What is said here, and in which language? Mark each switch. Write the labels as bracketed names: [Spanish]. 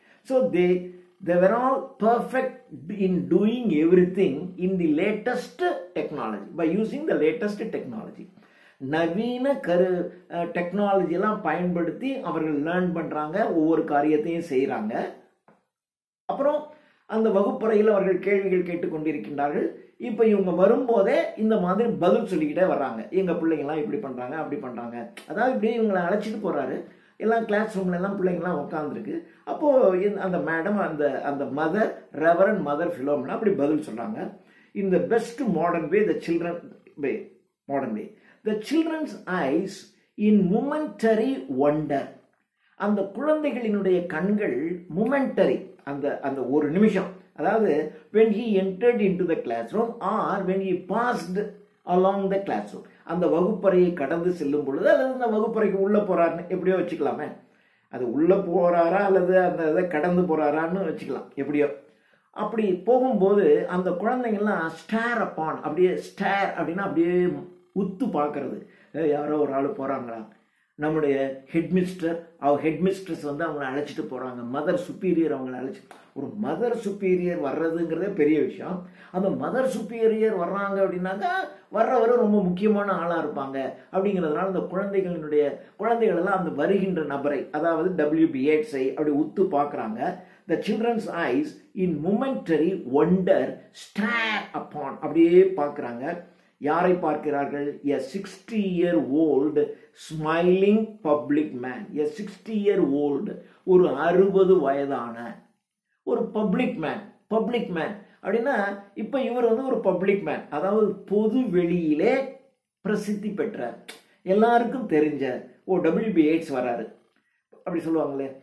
[English] So they were all perfect in doing everything in the latest technology, by using the latest technology. [Tamil] நவீன டெக்னாலஜிலாம் பயன்படுத்தி அவர்கள் learn பண்றாங்க, ஒவ்வொரு காரியத்தையும் செய்யறாங்க. அப்புறம் அந்த வகுப்பறையில் அவர்கள் கேள்விகள் கேட்டுக்கொண்டிருக்கின்றார்கள். இப்போ இவங்க வரும்போதே இந்த மாதிரி பதில் சொல்லிக்கிட்டே வர்றாங்க. எங்க பிள்ளைங்கலாம் இப்படி பண்றாங்க, அப்படி பண்றாங்க. அதாவது இப்படி இவங்களை அழைச்சிட்டு போறாரு. எல்லாம் கிளாஸ் ரூம்ல எல்லாம் பிள்ளைங்கலாம் உட்காந்துருக்கு. அப்போ அந்த மேடம் அந்த மதர் ரெவரண்ட் மதர் ஃபிலோமினா அப்படி பதில் சொல்றாங்க. [English] In the best modern way, the children's eyes in momentary wonder. [Tamil] அந்த குழந்தைகளினுடைய கண்கள் momentary, அந்த ஒரு நிமிஷம், அதாவது [English] when he entered into the classroom [Tamil] or when he passed along the classroom, அந்த வகுப்பறையை கடந்து செல்லும் பொழுது, அல்லது அந்த வகுப்பறைக்கு உள்ள போறாருன்னு எப்படியோ வச்சுக்கலாமே, அது உள்ள போறாரா அல்லது அந்த இதை கடந்து போறாரான்னு வச்சுக்கலாம், எப்படியோ. அப்படி போகும்போது அந்த குழந்தைங்கள்லாம் ஸ்டேர் அப்பான், அப்படியே ஸ்டேர் அப்படின்னா அப்படியே உத்து பார்க்கறது. யாரோ ஒரு ஆள் போறாங்களா, நம்முடைய ஹெட்மிஸ்ட்ரஸ் வந்து அவங்களை அழைச்சிட்டு போறாங்க, மதர் சுப்பீரியர் அவங்களை ஒரு மதர் சுப்பீரியர் வர்றதுங்கிறதே பெரிய விஷயம். அந்த மதர் சுப்பீரியர் வர்றாங்க அப்படின்னாக்கா வர்றவர் ரொம்ப முக்கியமான ஆளா இருப்பாங்க. அப்படிங்கிறதுனால அந்த குழந்தைகள் எல்லாம் அந்த வருகின்ற நபரை, அதாவது WB Yeatsஐ அப்படி உத்து பார்க்கறாங்க. [English] The children's eyes in momentary wonder stare upon, [Tamil] அப்படியே பார்க்கறாங்க. யாரை பார்க்கிறார்கள்? [English] A 60-year-old smiling public man. A 60-year-old, [Tamil] ஒரு 60 வயதான ஒரு பப்ளிக் மேன் அப்படின்னா இப்ப இவர் வந்து ஒரு பப்ளிக் மேன், அதாவது பொது வெளியிலே பிரசித்தி பெற்ற எல்லாருக்கும் தெரிஞ்ச WB Yeats வராரு அப்படி சொல்லுவாங்களே.